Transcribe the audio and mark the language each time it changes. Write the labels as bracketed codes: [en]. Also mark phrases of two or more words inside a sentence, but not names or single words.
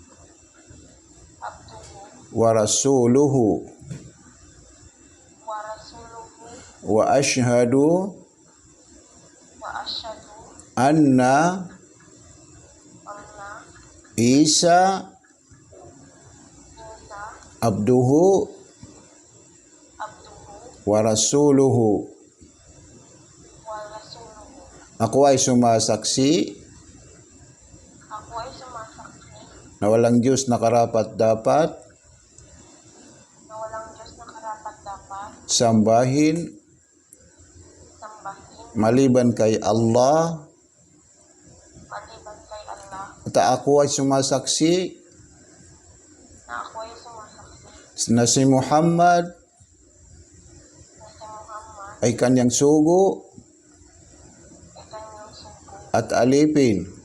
[ar] ورسوله وأشهد أن عيسى عبده ورسوله. [tl] Ako ay sumasaksi na walang Diyos na karapat-dapat sambahin maliban kay Allah, at ako ay sumasaksi na si Muhammad ay kanyang sugo at alipin.